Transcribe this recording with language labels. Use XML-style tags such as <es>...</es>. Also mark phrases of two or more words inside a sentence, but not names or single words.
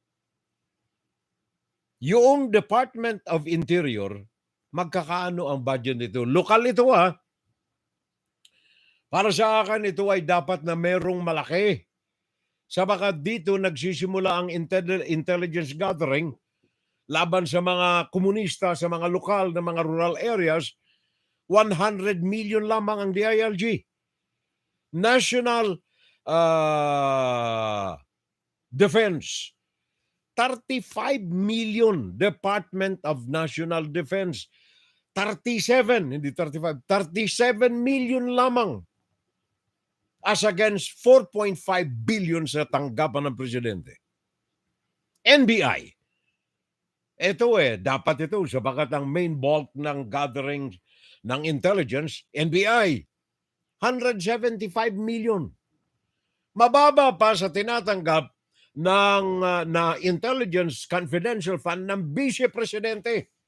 <tl>Yung Department of Interior, magkakaano ang budget nito? Lokal ito Para sa akin, ito ay dapat na merong malaki. Sabagat dito nagsisimula ang</tl> <en>intelligence gathering</en> <tl>laban sa mga komunista, sa mga lokal na mga</tl> <en>rural areas,</en> <tl>100 million lamang ang DILG. National Defense, 35 million. Department of National Defense, 37, hindi 35, 37 million lamang</tl> <en>as against</en> <tl>4.5 billion sa tanggapan ng Presidente. NBI, ito dapat ito sabagat ang</tl> <en>main bulk</en> <tl>ng gathering ng intelligence, NBI, 175 million. Mababa pa sa tinatanggap ng na Intelligence Confidential Fund ng Vice Presidente.</tl>